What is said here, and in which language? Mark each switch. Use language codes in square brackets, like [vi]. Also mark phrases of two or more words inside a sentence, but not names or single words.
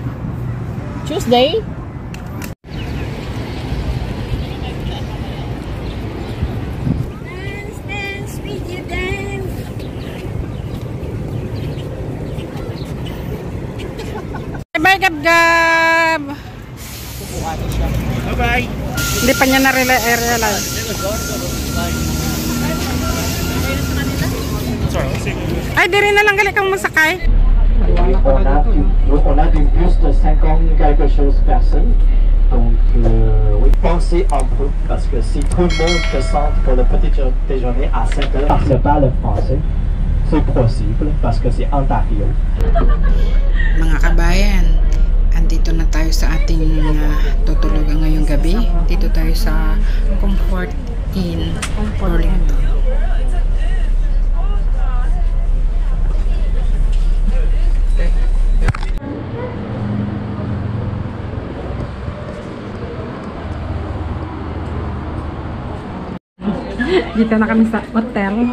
[en] Tuesday? Tuesday? Dance, dance, with you dance. Bye, Gab-Gab! Bye-bye! [tl] Hindi pa niya na-realize. Ay, di rin na lang gali kang masakay. [fr] On a du bus de 50 quelque chose personnes. Donc, oui, pensez un peu, parce que si tout le monde descend pour le petit déjeuner à 7 heures, c'est pas le français. C'est possible, parce que c'est Ontario. [tl] Mga kabayan, andito na tayo sa ating tutulugan ngayong gabi. Dito tayo sa Comfort Inn, Burlington. Dito na kami sa hotel.